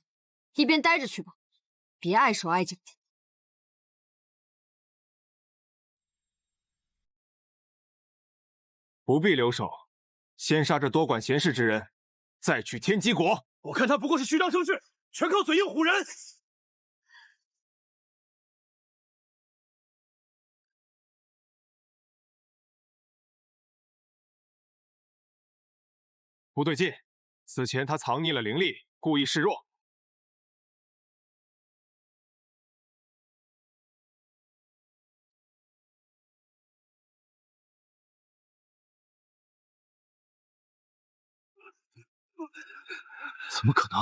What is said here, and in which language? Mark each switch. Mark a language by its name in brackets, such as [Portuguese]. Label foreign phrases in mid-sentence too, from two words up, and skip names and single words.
[Chinese] 一邊待着去吧，別礙手礙腳。不必留手，先殺這多管閒事之人，再取天機果。我看他不過是虛張聲勢，全靠嘴硬唬人。不對勁，此前他藏匿了靈力，故意示弱。怎麼可能？